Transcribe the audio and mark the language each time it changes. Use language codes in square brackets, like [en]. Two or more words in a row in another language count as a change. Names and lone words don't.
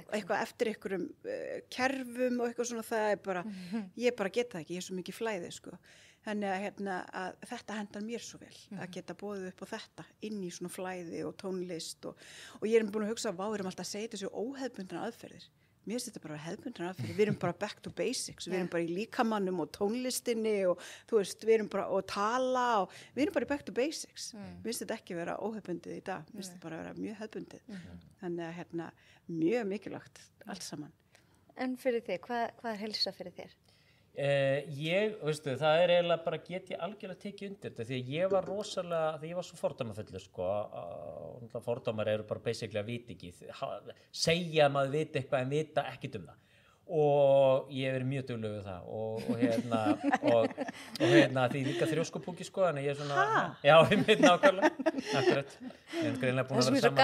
[is] Já, eitthvað eftir einhverjum kerfum og eitthvað svona það bara, ég bara get það ekki, ég er svo mikið flæði sko. Þannig að þetta hendar mér svo vel að geta boðið upp á þetta inn í svona flæði og tónlist og ég er búin að hugsa við erum alltaf að segja þessu óhefbundna aðferðir. Mér finnst þetta bara hefbundna aðferðir. Við erum bara [en] back to basics. [is] Við erum bara í líkamannum og tónlistinni og þú veist, við erum bara að tala og við erum bara í [en] back to basics. [is] Mér finnst þetta ekki vera óhefbundið í dag. Mér finnst þetta bara vera mjög hefbundið. Þannig að mjög mikilvægt allt saman. En fyrir þig, hvað heilsa fyrir þér? Veistu, það eiginlega bara get ég algjörlega tekið undir þetta því að ég var rosalega, því ég var svo fordómafullur sko, fordómar eru bara basically að vita ekki, segja að maður viti eitthvað en vita ekkert það og ég hef verið mjög duglegur við það og því líka þrjóskupúki sko, þannig ég svona já, ég veit nákvæmlega akkurat, ég hef greinlega búin að vera saman